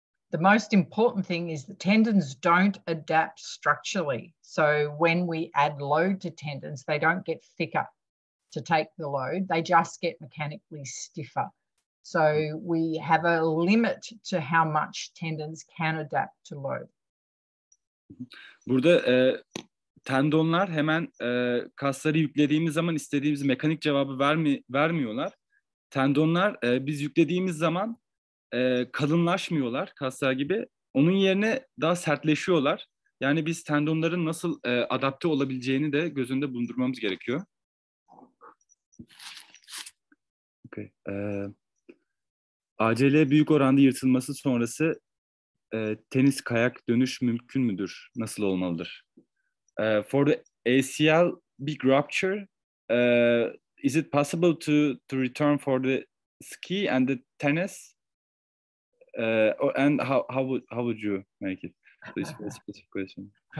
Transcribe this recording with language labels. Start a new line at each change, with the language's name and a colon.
English: The most important thing is that tendons don't adapt structurally. So when we add load to tendons, they don't get thicker to take the load. They just get mechanically stiffer. So we have a limit to how much tendons can adapt to load.
Turkish: Burada tendonlar hemen kasları yüklediğimiz zaman istediğimiz mekanik cevabı vermiyorlar. Tendonlar biz yüklediğimiz zaman kalınlaşmıyorlar kaslar gibi. Onun yerine daha sertleşiyorlar. Yani biz tendonların nasıl adapte olabileceğini de göz önünde bulundurmamız gerekiyor. Okay. ACL büyük oranda yırtılması sonrası tenis kayak dönüş mümkün müdür? Nasıl olmalıdır?
English: For the ACL big rupture, is it possible to return for the ski and the tennis? And how would you make it? This is a specific question.